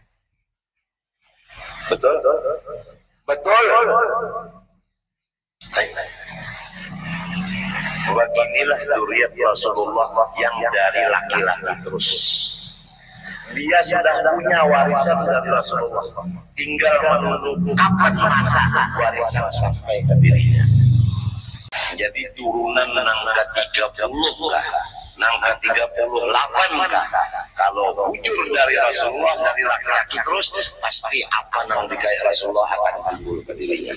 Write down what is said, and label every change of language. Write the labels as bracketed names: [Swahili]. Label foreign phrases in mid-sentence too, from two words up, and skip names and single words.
[Indonesian] Betul? Betul. Beginilah dzurriyyat Rasulullah yang dari laki-laki terus. Dia sudah punya warisan dari Rasulullah, tinggal menunggu kapan masa warisan sampai ke dirinya. [Banjar] Jadi turunan nangka 30 kah? Nangka 38 kah? Kalau bujur dari Rasulullah, dari laki-laki terus, pasti apa nang dikaya Rasulullah akan timbul ke dirinya.